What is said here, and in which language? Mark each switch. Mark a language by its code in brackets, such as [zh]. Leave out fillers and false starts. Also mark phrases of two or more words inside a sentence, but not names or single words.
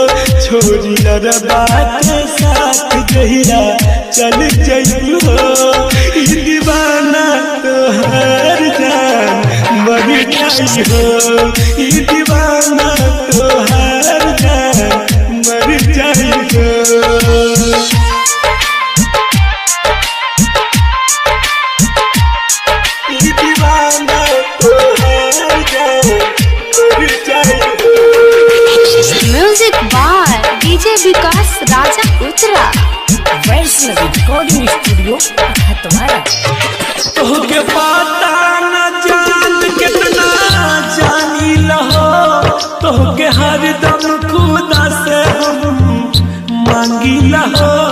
[bho] छोड़ी अरबा के साथ जहिरा चल जइबू हो ई दीवाना तोहार जान मर जाई हो ई दीवाना तोहार जान मर जाई हो ई दीवाना तोहार जान मर जाई हो [en] music by DJ Vikas Raja Utra Vaishnavi recording studio Khatwara. [bho] तोहके पता न जान कितना जानी लहो तोहके हरदम खुदा से हम मांगी लहो